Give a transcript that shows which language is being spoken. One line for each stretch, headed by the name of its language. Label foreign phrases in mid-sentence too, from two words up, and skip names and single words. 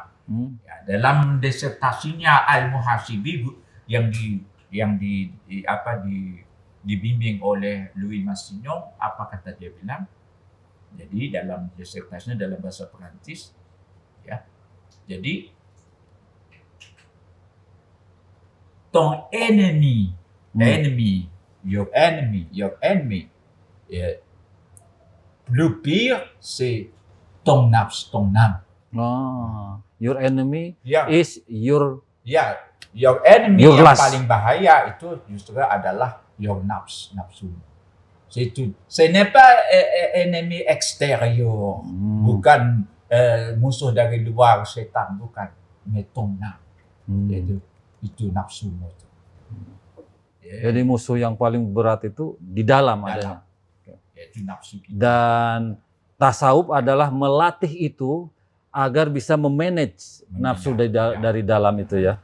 Indonesian: Ya, dalam disertasinya Al-Muhasibi yang dibimbing oleh Louis Massignon, apa kata dia bilang? Jadi dalam disertasinya dalam bahasa Perancis, ya.
English: Jadi ton enemy, your enemy,
Indonesian: ya.
French: Le pire, c'est ton nafs, ton âme.
English: Oh, your enemy
Indonesian: Ya.
English: is your Your enemy Your
Indonesian: yang
English: lust.
Indonesian: paling bahaya itu justru adalah your nafsu.
French: C'est ce n'est pas ennemi extérieur,
Indonesian: bukan musuh dari luar, setan, bukan,
French: mais ton âme.
Indonesian: Itu nafsumu itu. Jadi musuh yang paling berat itu di dalam adanya. Itu nafsu kita. Dan tasawuf adalah melatih itu agar bisa memanage nafsu dari dalam itu ya.